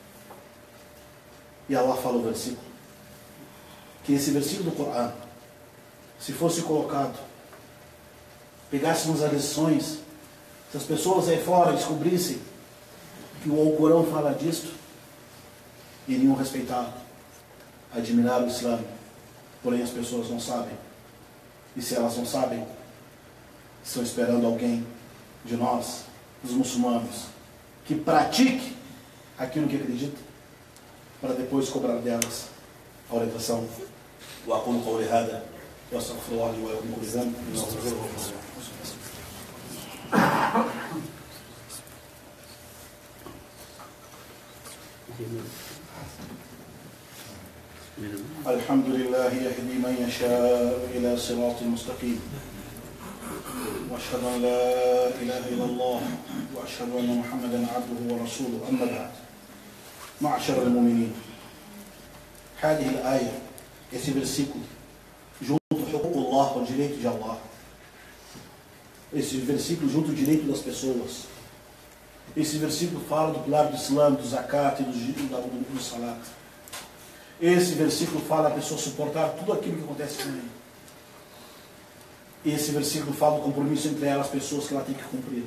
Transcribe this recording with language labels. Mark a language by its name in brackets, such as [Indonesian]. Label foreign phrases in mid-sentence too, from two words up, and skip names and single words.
[Portuguese] E Allah fala o versículo, que esse versículo do Corão, se fosse colocado, pegássemos as lições, se as pessoas aí fora descobrissem que o Alcorão fala disto, iriam respeitar, admirar o Islã. Porém as pessoas não sabem. E se elas não sabem, estão esperando alguém de nós, dos muçulmanos, que pratique aquilo que acredita, para depois cobrar delas a orientação. [Arabic] وأقول قولي هذا وأستغفر الله لي ولكم كل ذنب الحمد لله يهدي من يشاء إلى صراط مستقيم وأشهد أن لا إله إلا الله وأشهد أن محمدا عبده ورسوله أما بعد معشر المؤمنين هذه الآية [Portuguese] esse versículo junto [Arabic] حقوق الله [Portuguese] o direito de Allah, esse versículo junto o direito das pessoas, esse versículo fala do pilar do Islã, do zakat e do salat. Esse versículo fala a pessoa suportar tudo aquilo que acontece com ele. Esse versículo fala do compromisso entre elas, as pessoas que ela tem que cumprir.